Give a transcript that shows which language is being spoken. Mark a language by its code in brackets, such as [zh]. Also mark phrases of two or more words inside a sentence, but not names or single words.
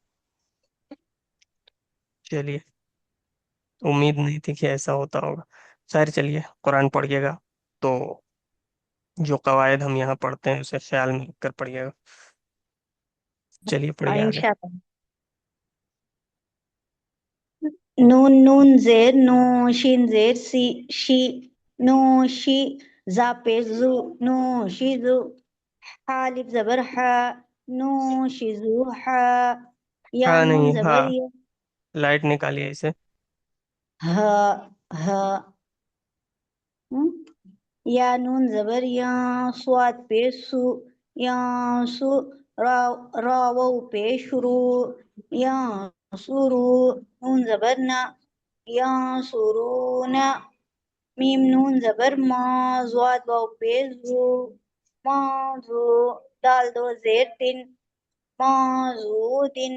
[ur] چلیے، امید نہیں تھی کہ ایسا ہوتا ہوگا. خیر چلیے، قرآن پڑھیے گا تو جو قواعد ہم یہاں پڑھتے ہیں اسے خیال میں رکھ کر پڑھیے گا. چلیے پڑھیے آگے. انشاءاللہ. نون نون زیر نو، شین زیر سی شی، نو شی. زا پیش زو، نو شی زو. حالف زبر حا، نو شی زو حا. یا ہاں نون نہیں، زبر ہاں یا، لائٹ نکالیے اسے. ہا ہا. یا نون زبر یا، سواد پیش سو، یا سو. را وو پیش رو، یا سورو. نون زبر نا، یا سورونا. میم نون زبر ما، زواد واو پیش زو، ما زو. دال دو زیر تن، ما زو دن.